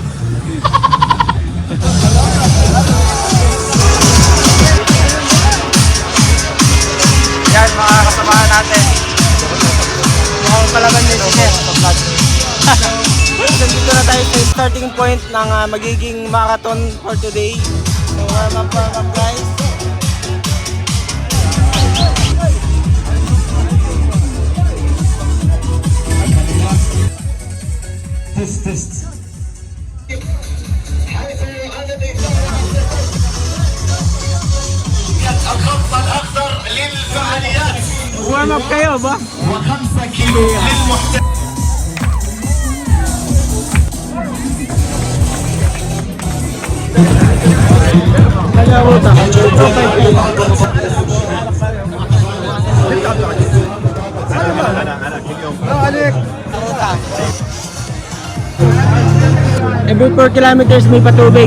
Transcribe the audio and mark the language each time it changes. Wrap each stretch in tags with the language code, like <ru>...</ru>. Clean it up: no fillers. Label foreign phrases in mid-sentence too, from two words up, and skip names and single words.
<tl>Yan, mga kasamahan natin. Mukhang palaban din si Chef. So dito na tayo sa</tl> <en>starting point</en> <tl>ng magiging marathon</tl> <en>for today. So warm up guys.</en> <tl>Test.</tl> <ar>الخط الأخضر للفعاليات</ar> <en>Warm up</en> <tl>kayo ba?</tl> <ar>و5 كيلو للمحترف.</ar> <tl>Kaya ruta.</tl> <en>Every 4 kilometers</en> <tl>may patubig.</tl>